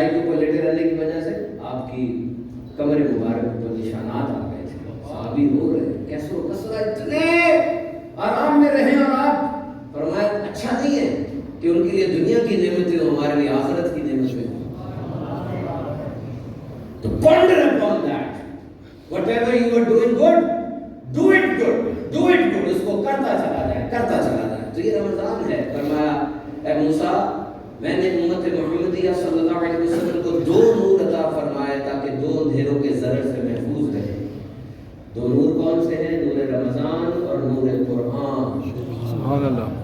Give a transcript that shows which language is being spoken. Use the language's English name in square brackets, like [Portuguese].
[Urdu] چٹائی کے اوپر لیٹے رہنے کی وجہ سے آپ کی کمر مبارک پر نشانات آ گئے تھے، صحابی رو رہے ہیں، کیسے ہو کسرا اتنے آرام میں رہیں، اور آپ فرمایا اچھا نہیں ہے کہ ان کے لیے دنیا کی نعمتیں ہوں، ہمارے لیے آخرت کی نعمتیں ہوں. [English] تو ponder upon that. Whatever you are doing good, do it good, do it good. [Urdu] اس کو کرتا چلا جائے، کرتا چلا جائے. تو یہ رمضان ہے. فرمایا اے موسیٰ، میں نے امت محمدیہ صلی اللہ علیہ وسلم کو 2 نور عطا فرمائے تاکہ 2 اندھیروں کے ضرر سے محفوظ رہے. 2 نور کون سے ہیں؟ نور رمضان اور نور قرآن. سبحان اللہ.